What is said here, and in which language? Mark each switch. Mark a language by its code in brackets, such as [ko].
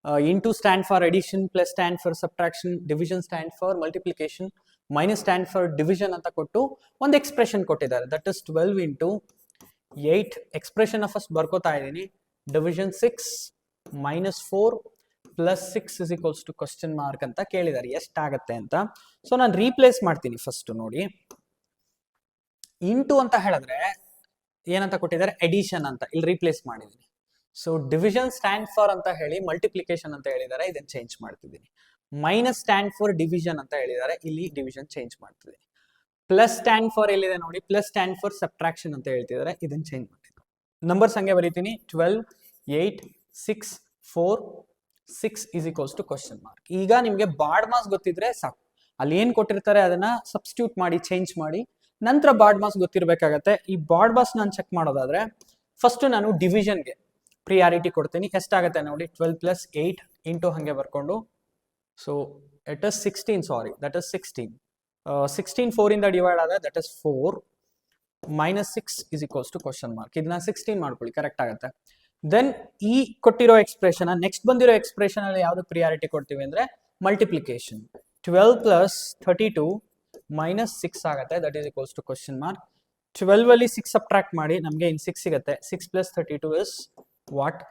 [en] Into stand for addition, plus stand for subtraction, division stand for multiplication, minus stand for division [kn] ಅಂತ ಕೊಟ್ಟು ಒಂದು expression ಕೊಟ್ಟಿದ್ದಾರೆ. [en] That is 12 into 8. Expression first [kn] ಬರ್ಕೋತಾ ಇದ್ದೀನಿ. [en] division 6 minus 4 plus 6 is equals to question mark [kn] ಅಂತ ಕೇಳಿದ್ದಾರೆ. ಎಷ್ಟಾಗತ್ತೆ ಅಂತ. So ನಾನು ರೀಪ್ಲೇಸ್ ಮಾಡ್ತೀನಿ ಫಸ್ಟ್ ನೋಡಿ. ಇಂಟು ಅಂತ ಹೇಳಿದ್ರೆ ಏನಂತ ಕೊಟ್ಟಿದ್ದಾರೆ, ಎಡಿಷನ್ ಅಂತ. ಇಲ್ಲಿ ರೀಪ್ಲೇಸ್ ಮಾಡಿದ್ದೀನಿ. ಸೊ ಡಿವಿಷನ್ ಸ್ಟ್ಯಾಂಡ್ ಫಾರ್ ಅಂತ ಹೇಳಿ ಮಲ್ಟಿಪ್ಲಿಕೇಶನ್ ಅಂತ ಹೇಳಿದ್ದಾರೆ, ಇದನ್ನ ಚೇಂಜ್ ಮಾಡ್ತಿದ್ದೀನಿ. ಮೈನಸ್ ಸ್ಟ್ಯಾಂಡ್ ಫಾರ್ ಡಿವಿಷನ್ ಅಂತ ಹೇಳಿದ್ದಾರೆ, ಇಲ್ಲಿ ಡಿವಿಷನ್ ಚೇಂಜ್ ಮಾಡ್ತಿದ್ದೀನಿ. ಪ್ಲಸ್ ಸ್ಟ್ಯಾಂಡ್ ಫಾರ್ ಎಲ್ಲಿದೆ ನೋಡಿ, ಪ್ಲಸ್ ಸ್ಟ್ಯಾಂಡ್ ಫಾರ್ ಸಬ್ಟ್ರಾಕ್ಷನ್ ಅಂತ ಹೇಳ್ತಿದ್ದಾರೆ, ಇದನ್ನ ಚೇಂಜ್ ಮಾಡ್ತಿದ್ದೀನಿ. ನಂಬರ್ಸ್ ಹಂಗೆ ಬರೀತೀನಿ. [en] 12 8 6 4 6 is equals to question mark. [kn] ಈಗ ನಿಮಗೆ ಬಾರ್ಡ್ ಮಾಸ್ ಗೊತ್ತಿದ್ರೆ ಸಾಕು. ಅಲ್ಲಿ ಏನ್ ಕೊಟ್ಟಿರ್ತಾರೆ ಅದನ್ನ ಸಬ್ಸ್ಟಿಟ್ಯೂಟ್ ಮಾಡಿ, ಚೇಂಜ್ ಮಾಡಿ, ನಂತರ ಬಾರ್ಡ್ ಮಾಸ್ ಗೊತ್ತಿರಬೇಕಾಗತ್ತೆ. ಈ ಬಾರ್ಡ್ ಮಾಸ್ ನಾನು ಚೆಕ್ ಮಾಡೋದಾದ್ರೆ ಫಸ್ಟ್ ನಾನು ಡಿವಿಷನ್ಗೆ ಪ್ರಿಯಾರಿಟಿ ಕೊಡ್ತೀನಿ. ಎಷ್ಟಾಗುತ್ತೆ ನೋಡಿ, 12 plus 8 ಇಂಟು ಹಂಗೆ ಬರ್ಕೊಂಡು. [en] So it is 16, sorry that is 16. 16 4 ಇಂದ divide ಆದ್ರೆ that is 4 minus 6 is equals to question mark. [kn] ಇದನ್ನ 16 ಮಾಡ್ಕೊಳ್ಳಿ, ಕರೆಕ್ಟ್ ಆಗುತ್ತೆ. ದೆನ್ ಈ ಕೊಟ್ಟಿರೋ ಎಕ್ಸ್ಪ್ರೆಷನ್ ನೆಕ್ಸ್ಟ್ ಬಂದಿರೋ ಎಕ್ಸ್ಪ್ರೆಷನ್ ಅಲ್ಲಿ ಯಾವ್ದು ಪ್ರಿಯಾರಿಟಿ ಕೊಡ್ತೀವಿ ಅಂದ್ರೆ ಮಲ್ಟಿಪ್ಲಿಕೇಶನ್. [en] 12 plus 32 minus 6 ಆಗುತ್ತೆ, that is equals to question mark. [kn] 12 ಅಲ್ಲಿ 6 ಸಬ್ಟ್ರಾಕ್ಟ್ ಮಾಡಿ ನಮಗೆ ಇನ್ 6 ಸಿಗುತ್ತೆ. [en] 6 plus 32 is what?